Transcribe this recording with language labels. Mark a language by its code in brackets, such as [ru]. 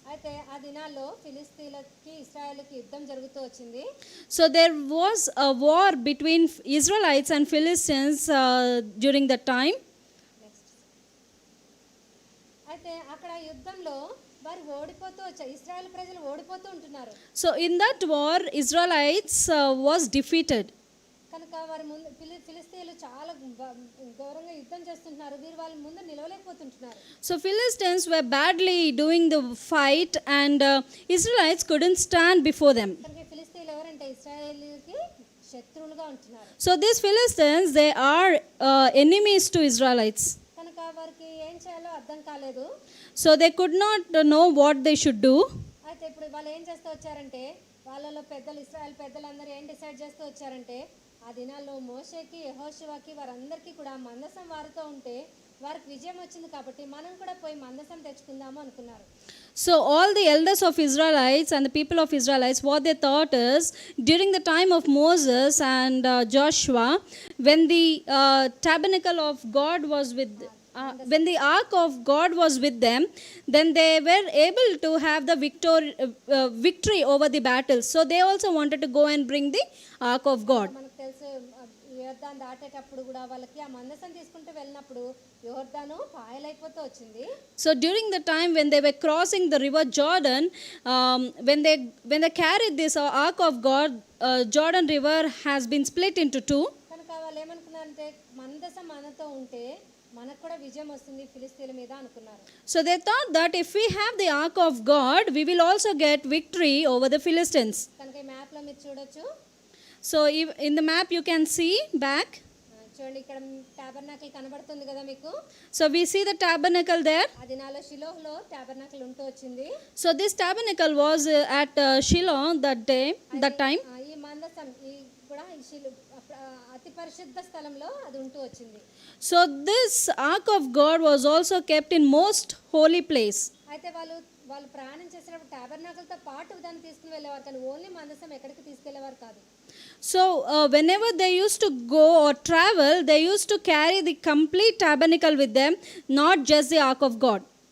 [te] అయితే ఆ దినాల్లో ఫిలిస్తీన్లకి ఇశ్రాయేలుకి యుద్ధం జరుగుతూ వచ్చింది. [en] So there was a war between Israelites and Philistines during that time. [te] అయితే అక్కడ యుద్ధంలో వారు ఓడిపోతూ వచ్చారు. ఇశ్రాయేల్ ప్రజలు ఓడిపోతూ ఉంటున్నారు. [en] So in that war, Israelites was defeated. [te] కనుక వారి ముందు ఫిలిస్తీన్లు చాలా ఘోరంగా యుద్ధం చేస్తుంటున్నారు. వీరు వాళ్ళ ముందు నిలవలేకపోతుంటున్నారు. [en] So Philistines were badly doing the fight, and Israelites couldn't stand before them. [te] కనుక ఫిలిస్తీన్లు ఎవరంటే ఇశ్రాయేలుకి శత్రువులుగా ఉంటున్నారు. [en] So these Philistines, they are enemies to Israelites. [te] కనుక వారికి ఏం చేయాలో అర్థం కాలేదు. [en] So they could not know what they should do. [te] అయితే ఇప్పుడు వాళ్ళు ఏం చేస్తూ వచ్చారంటే వాళ్ళలో పెద్దలు ఇశ్రాయేల్ పెద్దలందరూ ఏం డిసైడ్ చేస్తూ వచ్చారంటే ఆ దినాల్లో మోషేకి యెహోషువకి వారందరికీ కూడా మందసం వారితో ఉంటే వారికి విజయం వచ్చింది కాబట్టి మనం కూడా పోయి మందసం తెచ్చుకుందాము అనుకున్నారు. [en] So all the elders of Israelites and the people of Israelites, what they thought is, during the time of Moses and Joshua, when the tabernacle of God was when the ark of God was with them, then they were able to have the victory over the battles. So they also wanted to go and bring the ark of God. [te] మనకు తెలుసు యోర్దాను దాటేటప్పుడు కూడా వాళ్ళకి ఆ మందసం తీసుకుంటూ వెళ్ళినప్పుడు యోర్దాను పాయలైపోతూ వచ్చింది. [en] So during the time when they were crossing the river Jordan, when they carried this ark of God, Jordan river has been split into two. [te] కనుక వాళ్ళు ఏమనుకున్నారంటే మందసం మనతో ఉంటే మనకు కూడా విజయం వస్తుంది ఫిలిస్తీన్ల మీద అనుకున్నారు. [en] So they thought that if we have the ark of God, we will also get victory over the Philistines. [te] కనుక ఈ మ్యాప్ లో మీరు చూడొచ్చు. [en] So in the map you can see back. [te] చూడండి ఇక్కడ టాబర్నాకిల్ కనబడుతుంది కదా మీకు. [en] So we see the tabernacle there. [te] ఆ దినాల్లో షిలోహ్లో టాబర్నాకిల్ ఉంటూ వచ్చింది. [en] So this tabernacle was at Shiloh that time. [te] ఈ మందసం ఈ కూడా అతి పరిశుద్ధ స్థలంలో అది ఉంటూ వచ్చింది. [en] So this ark of God was also kept in most holy place. [te] అయితే వాళ్ళు ప్రయాణం చేసేటప్పుడు టాబర్నాకిల్తో పాటు దాన్ని తీసుకుని వెళ్ళేవారు కానీ ఓన్లీ మందసం ఎక్కడికి తీసుకెళ్లేవారు కాదు. [en] So whenever they used to go or travel, they used to carry the complete tabernacle with them, not just the ark of God.